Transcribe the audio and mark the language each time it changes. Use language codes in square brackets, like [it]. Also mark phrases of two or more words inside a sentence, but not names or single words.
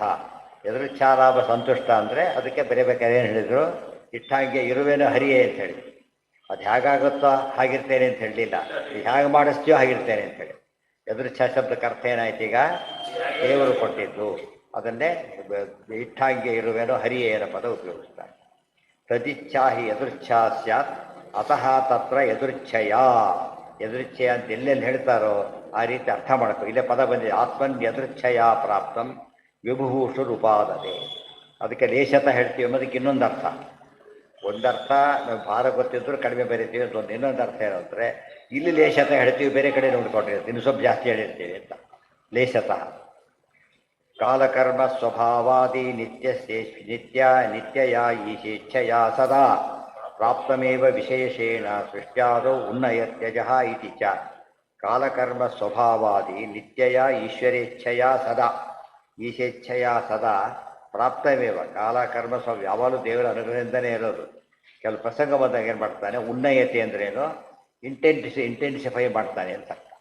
[kn] ಯದೃಚ್ಛಾಲಾಭ ಸಂತುಷ್ಟ ಅಂದರೆ ಅದಕ್ಕೆ ಬರೀಬೇಕಾದ್ರೆ ಏನು ಹೇಳಿದರು, ಇಟ್ಟಾಗೆ ಇರುವೇನೋ ಹರಿಯೇ ಅಂತ ಹೇಳಿ. ಅದು ಹೇಗಾಗುತ್ತೋ ಹಾಗಿರ್ತೇನೆ ಅಂತ ಹೇಳಲಿಲ್ಲ, ಹೇಗೆ ಮಾಡಿಸ್ತೀಯೋ ಹಾಗಿರ್ತೇನೆ ಅಂತ ಹೇಳಿ. ಯದೃಚ್ಛಾ ಶಬ್ದಕ್ಕೆ ಅರ್ಥ ಏನಾಯ್ತು, ಈಗ ದೇವರು ಕೊಟ್ಟಿದ್ದು ಅದನ್ನೇ ಇಟ್ಟಾಗೆ ಇರುವೇನೋ ಹರಿಯೇ ಅನ್ನೋ ಪದ ಉಪಯೋಗಿಸ್ತಾರೆ. [sa] ತದಿಚ್ಛಾ ಹಿ ಯದೃಚ್ಛಾ ಸ್ಯಾತ್ ಅತಃ ತತ್ರ ಯದೃಚ್ಛಯ. [kn] ಯದೃಚ್ಛಯ ಅಂತ ಎಲ್ಲೆಲ್ಲಿ ಹೇಳ್ತಾರೋ ಆ ರೀತಿ ಅರ್ಥ ಮಾಡ್ಕೊ. ಇಲ್ಲೇ ಪದ ಬಂದಿದೆ, [sa] ಆತ್ಮನ್ ಯದೃಚ್ಛಯ ಪ್ರಾಪ್ತಂ ವಿಭೂಷುರ್ ಉಪಾದತೆ. [kn] ಅದಕ್ಕೆ ಲೇಷತ ಹೇಳ್ತೀವಿ ಅನ್ನೋದಕ್ಕೆ ಇನ್ನೊಂದು ಅರ್ಥ. ಒಂದರ್ಥ ನಾವು ಭಾರ ಗೊತ್ತಿದ್ರು ಕಡಿಮೆ ಬರೀತೀವಿ ಅಂತ ಒಂದು. ಇನ್ನೊಂದು ಅರ್ಥ ಏನು ಅಂದರೆ ಇಲ್ಲಿ ಲೇಷತ ಹೇಳ್ತೀವಿ, ಬೇರೆ ಕಡೆ ನೋಡ್ಕೊಂಡಿರ್ತೀವಿ, ಇನ್ನು ಸ್ವಲ್ಪ ಜಾಸ್ತಿ ಹೇಳಿರ್ತೀವಿ ಅಂತ. [sa] ಲೇಷತಃ ಕಾಲಕರ್ಮ ಸ್ವಭಾವಾದಿ ನಿತ್ಯಯ ಈಶೇಚ್ಛೆಯ ಸದಾ ಪ್ರಾಪ್ತಮೇವ ವಿಶೇಷೇಣ ಸೃಷ್ಟ್ಯಾದೌ ಉನ್ನಯತ್ಯಜಃ ಇತಿ ಚ. ಕಾಲಕರ್ಮ ಸ್ವಭಾವಾದಿ ನಿತ್ಯಯ ಈಶ್ವರೇಚ್ಛೆಯ ಸದಾ ಈಶೇಚ್ಛೆಯ ಸದಾ ಪ್ರಾಪ್ತಮೇವ. [kn] ಕಾಲಕರ್ಮ ಯಾವಾಗಲೂ ದೇವರ ಅನುಗ್ರಹದಿಂದನೇ ಇರೋದು. ಕೆಲವು ಪ್ರಸಂಗ ಬಂದಾಗ ಏನು ಮಾಡ್ತಾನೆ, ಉನ್ನಯತೆ ಅಂದ್ರೇನು, ಇಂಟೆನ್ಸಿಫೈ ಮಾಡ್ತಾನೆ ಅಂತ.